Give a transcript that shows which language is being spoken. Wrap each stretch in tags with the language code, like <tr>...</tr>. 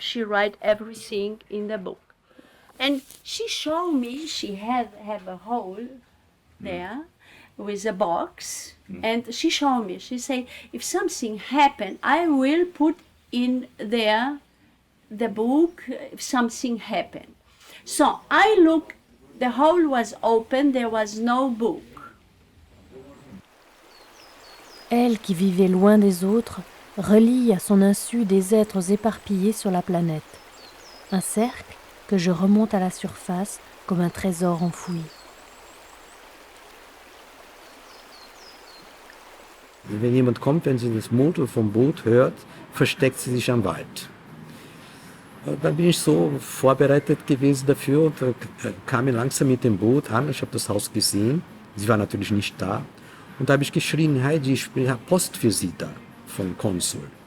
<en>She write everything in the book. And she showed me she have a hole there with a box. And she showed me, she said, if something happened, I will put in there the book if something happened. So I looked, the hole was open, there was no book.</en> <fr>Elle, qui vivait loin des autres, relie à son insu des êtres éparpillés sur la planète. Un cercle que je remonte à la surface comme un trésor enfoui.</fr> <de>Wenn jemand kommt, wenn sie das Motor vom Boot hört, versteckt sie sich am Wald. Dann bin ich so vorbereitet gewesen dafür und kam ich langsam mit dem Boot an. Ich habe das Haus gesehen. Sie war natürlich nicht da. Und da habe ich geschrien, Heidi, ich habe Post für Sie da, vom Konsul.</de>